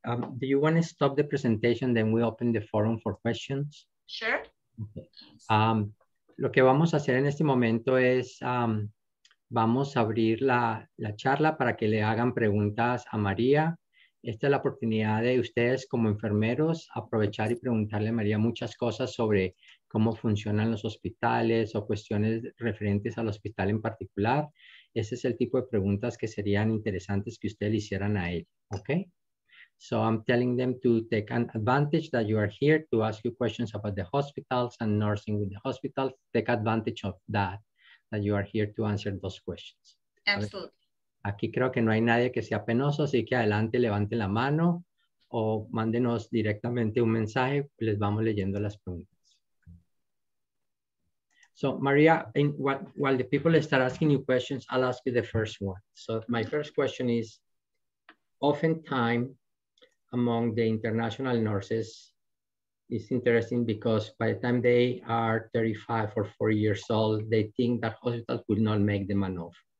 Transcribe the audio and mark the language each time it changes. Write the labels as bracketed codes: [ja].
[en] Do you want to stop the presentation, then we open the forum for questions? Sure. Okay. [es] Lo que vamos a hacer en este momento es vamos a abrir la charla para que le hagan preguntas a María. Esta es la oportunidad de ustedes como enfermeros aprovechar y preguntarle a María muchas cosas sobre cómo funcionan los hospitales o cuestiones referentes al hospital en particular. Ese es el tipo de preguntas que serían interesantes que ustedes le hicieran a ella. ¿Ok? [en] So I'm telling them to take an advantage that you are here to ask you questions about the hospitals and nursing with the hospitals. Take advantage of that you are here to answer those questions. Absolutely. [es] Aquí creo que no hay nadie que sea penoso, así que adelante, levante la mano o mándenos directamente un mensaje, les vamos leyendo las preguntas. [en] So Maria, while the people start asking you questions, I'll ask you the first one. So my first question is, oftentimes among the international nurses, it's interesting because by the time they are 35 or 40 years old, they think that hospitals will not make them an offer.